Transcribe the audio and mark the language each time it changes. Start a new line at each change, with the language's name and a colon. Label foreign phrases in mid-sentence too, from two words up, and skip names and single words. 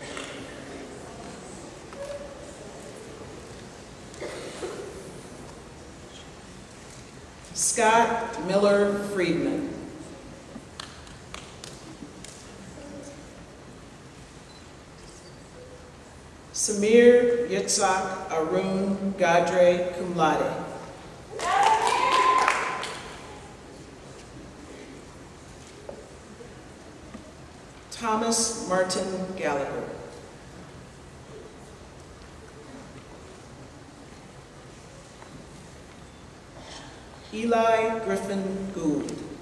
English: Scott Miller Friedman. Samir Yitzhak Arun Gadre
Latin: cum laude.
English: Thomas Martin Gallagher. Eli Griffin Gould.